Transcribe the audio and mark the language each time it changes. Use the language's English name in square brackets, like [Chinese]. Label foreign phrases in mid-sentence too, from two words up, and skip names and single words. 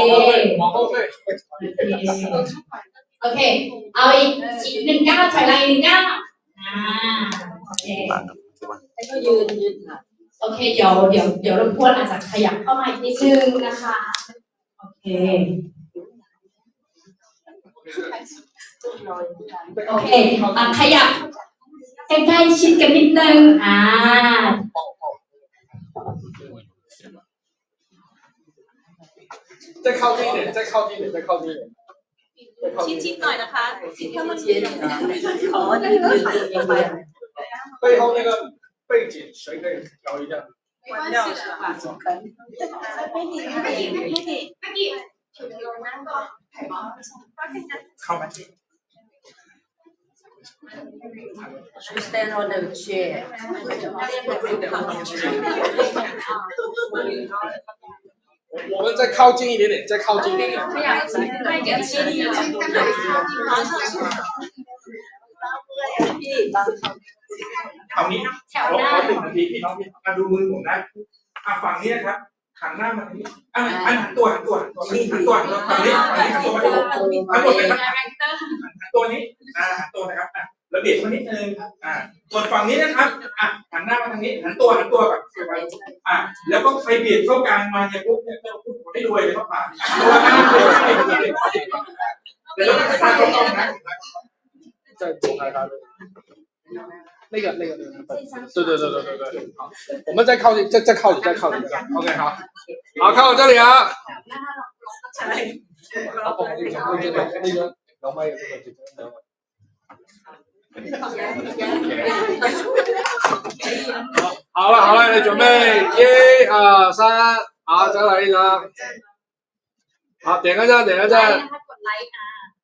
[Thai] เอาอีก1 ก้าวถอยหลังอีก1 ก้าวโอเคแล้วก็ยืนค่ะโอเคเดี๋ยวรบกวนอาจจะขยับเข้ามาอีกนิดนึงนะคะโอเคขยับใกล้ๆชิดกันนิดนึง [Chinese] 再靠近一点，再靠近一点，再靠近一点。 [Thai] ชิดๆหน่อยนะคะชิดถ้ามัน [Chinese] 背后那个背景谁可以调一下？没关系的吧？靠吗 [English] ？Stand on the chair。 [Chinese] 我们再靠近一点点，再靠近一点点。 [Thai] เอานี้ขอ1 นาทีพี่น้องดูมือผมนะฝั่งนี้ครับหันหน้ามาทางนี้หันตัวฝั่งนี้หันตัวมาดูทั้งหมดเลยครับหันตัวนี้หันตัวนะครับระเบียบมานิดนึงส่วนฝั่งนี้นะครับหันหน้ามาทางนี้หันตัวแบบแล้วก็ใครเบียดเข้ากลางมาเนี่ยปุ๊บเนี่ยให้รวยเลยครับตัว เดี๋ยวเราจะทำตรงๆนะ [Chinese] 再走开他那个，对，好，我们再靠近，再靠近，OK， 好，看我这里啊。那个老麦有这个好了，来准备1、2、3，好，再来一张。好，点个赞，点个赞。 [Thai] กดไลค์ค่ะ